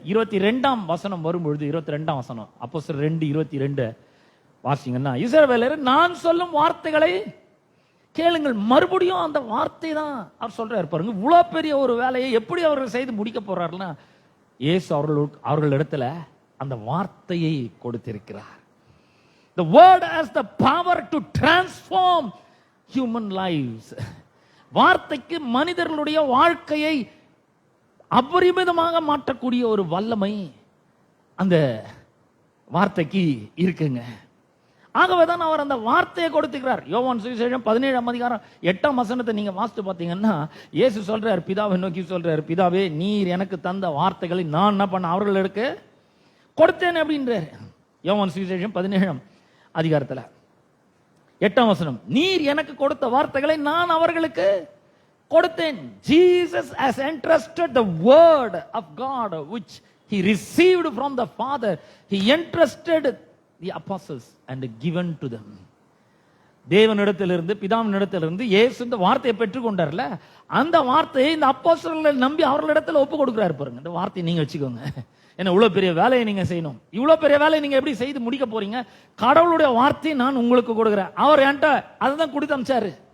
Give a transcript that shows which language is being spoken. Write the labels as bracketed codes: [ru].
[ta] 22ஆம் வசனம் வரும்பொழுது, 22ஆம் வசனம் அப்போஸ்தலர் 2:22 வாசிங்கன்னா, இஸ்ரவேலர் நான் சொல்லும் வார்த்தைகளை கேளுங்கள். மறுபடியும் அந்த வார்த்தை தான் அவர் சொல்றாரு பாருங்க. இவ்வளவு பெரிய ஒரு வேலையை எப்படி அவர்கள் செய்து முடிக்க போறாருன்னா, இயேசு அவர்களிடத்துல அந்த வார்த்தையை கொடுத்திருக்கிறார். [en] The word has the power to transform human lives. [ta] வார்த்தைக்கு மனிதர்களுடைய வாழ்க்கையை அபரிமிதமாக மாற்றக்கூடிய ஒரு வல்லமை அந்த வார்த்தைக்கு இருக்குங்க. ஆகவேதான் அவர் அந்த வார்த்தையை கொடுத்துக்கிறார். யோவான் சுவிசேஷம் 17ஆம் அதிகாரம் 8ஆம் வசனத்தை நீங்க வாசித்து பார்த்தீங்கன்னா, இயேசு சொல்றார், பிதாவை நோக்கி சொல்றார், பிதாவே நீர் எனக்கு தந்த வார்த்தைகளை நான் என்ன பண்ண அவர்களுக்கு கொடுத்தேன் அப்படின்றார். யோவான் சுவிசேஷம் 17ஆம் அதிகாரத்துல 8ஆம் வசனம், நீர் எனக்கு கொடுத்த வார்த்தைகளை நான் அவர்களுக்கு கொடுத்தேன். [en] Jesus has entrusted the word of God which he received from the Father. He entrusted the apostles and given to them. [ta] தேவனிடத்திலிருந்து, பிதாவினிடத்திலிருந்து இயேசு இந்த வார்த்தையை பெற்றுக்கொண்டார்ல, அந்த வார்த்தையை இந்த அப்போஸ்தலர்களை நம்பி அவர்களிடத்தில் ஒப்பு கொடுக்கிறார் பாருங்க. இந்த வார்த்தையை நீங்க வச்சுக்கோங்க. என்ன இவ்வளவு பெரிய வேலையை நீங்க செய்யணும், இவ்வளவு பெரிய வேலையை நீங்க எப்படி செய்து முடிக்க போறீங்க? கடவுளுடைய வார்த்தையை நான் உங்களுக்கு கொடுக்கிறேன். அவர் என்கிட்ட அதுதான் கொடுத்து அமிச்சாரு.